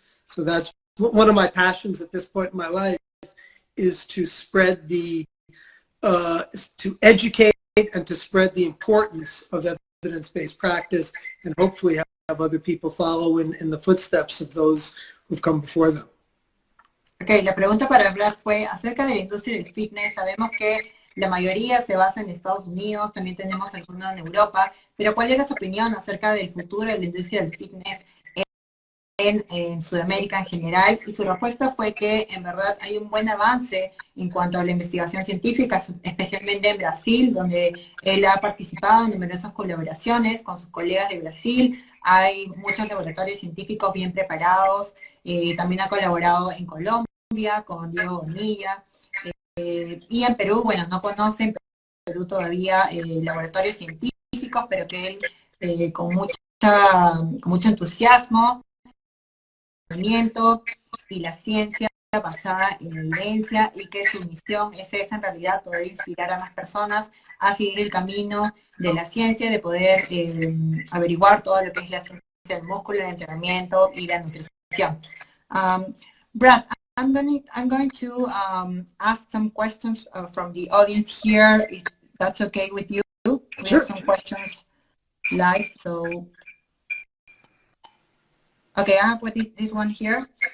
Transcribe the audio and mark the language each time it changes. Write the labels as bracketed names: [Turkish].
[English] So that's one of my passions at this point in my life, is to spread to educate and to spread the importance of evidence-based practice, and hopefully have other people follow in the footsteps of those who've come before them. [Spanish] Ok, la pregunta para Brad fue acerca de la industria del fitness. Sabemos que la mayoría se basa en Estados Unidos, también tenemos algunos en Europa, pero ¿cuál era su opinión acerca del futuro de la industria del fitness en Sudamérica en general? Y su respuesta fue que en verdad hay un buen avance en cuanto a la investigación científica, especialmente en Brasil, donde él ha participado en numerosas colaboraciones con sus colegas de Brasil. Hay muchos laboratorios científicos bien preparados. También ha colaborado en Colombia con Diego Bonilla. Y en Perú, bueno, no conocen Perú todavía laboratorios científicos, pero que él con mucha con mucho entusiasmo, y la ciencia basada en evidencia, y que su misión es esa en realidad, poder inspirar a más personas a seguir el camino de la ciencia, de poder averiguar todo lo que es la ciencia del músculo, el entrenamiento y la nutrición. [English] Brad, I'm going to ask some questions from the audience here, if that's okay with you. We Sure. have some questions live, so okay, I have this one here.